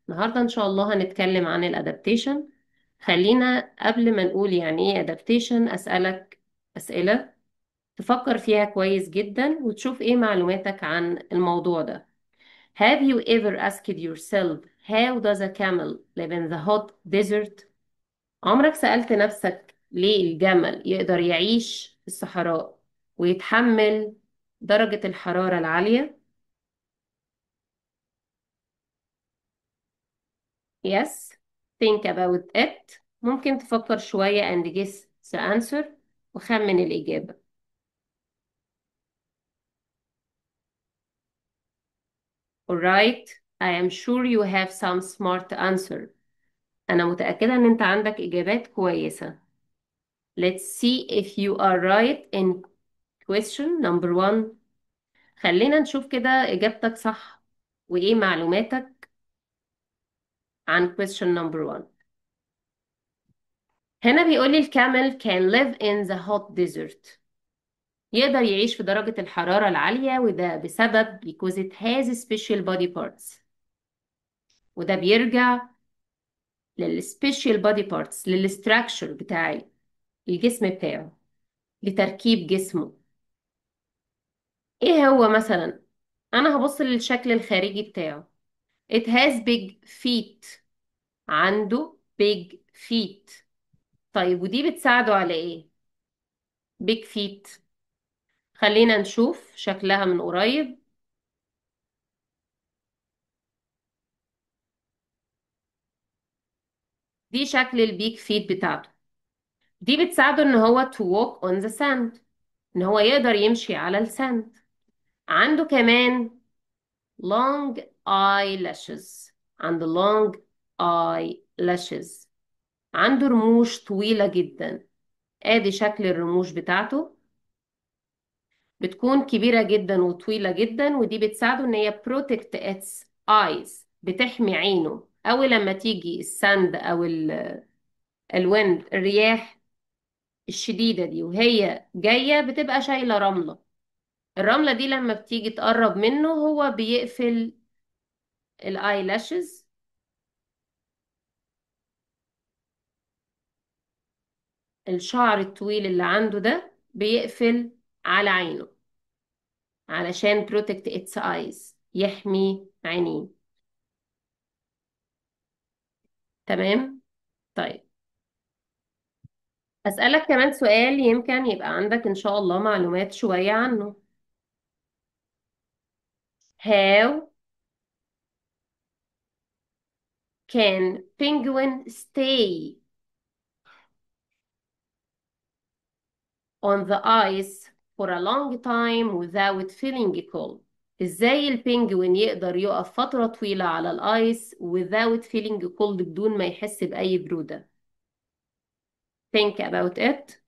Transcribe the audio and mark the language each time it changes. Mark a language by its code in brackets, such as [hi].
[ar] النهاردة إن شاء الله هنتكلم عن الادابتيشن. خلينا قبل ما نقول يعني ايه adaptation أسألك أسئلة تفكر فيها كويس جدا وتشوف ايه معلوماتك عن الموضوع ده. [en] Have you ever asked yourself how does a camel live in the hot desert؟ [ar] عمرك سألت نفسك ليه الجمل يقدر يعيش في الصحراء ويتحمل درجة الحرارة العالية؟ Yes. [en] Think about it. [ar] ممكن تفكر شوية [en] and guess the answer [ar] وخمن الإجابة. [en] Alright. I am sure you have some smart answer. [ar] أنا متأكدة إن أنت عندك إجابات كويسة. [en] Let's see if you are right in question number one. [ar] خلينا نشوف كده إجابتك صح وإيه معلوماتك عن [en] question number one. [ar] هنا بيقول لي الكامل [en] can live in the hot desert. [ar] يقدر يعيش في درجة الحرارة العالية وده بسبب [en] because it has special body parts. [ar] وده بيرجع لل [en] special body parts [ar] للستراكشر بتاع الجسم بتاعه لتركيب جسمه. ايه هو مثلا؟ انا هبص للشكل الخارجي بتاعه. [en] It has big feet. [ar] عنده [en] big feet. [ar] طيب ودي بتساعده على ايه؟ [en] big feet. [ar] خلينا نشوف شكلها من قريب. دي شكل البيك فيت بتاعته. دي بتساعده ان هو [en] to walk on the sand. [ar] ان هو يقدر يمشي على الساند. عنده كمان [en] long eyelashes. عنده long eyelashes. [ar] عنده رموش طويلة جدا. ادي شكل الرموش بتاعته. بتكون كبيرة جدا وطويلة جدا ودي بتساعده ان هي [en] protect its eyes. [ar] بتحمي عينه. اول لما تيجي الساند او الويند الرياح الشديدة دي وهي جاية بتبقى شايلة رملة. الرملة دي لما بتيجي تقرب منه هو بيقفل الاي لاشز. الشعر الطويل اللي عنده ده بيقفل على عينه علشان [en] protect its eyes [ar] يحمي عينيه. تمام. طيب أسألك كمان سؤال يمكن يبقى عندك إن شاء الله معلومات شوية عنه. [en] How can penguin stay on the ice for a long time without feeling cold؟ [ar] ازاي البينجوين يقدر يقف فترة طويلة على الايس [en] without feeling cold [ar] بدون ما يحس بأي برودة؟ [en] think about it.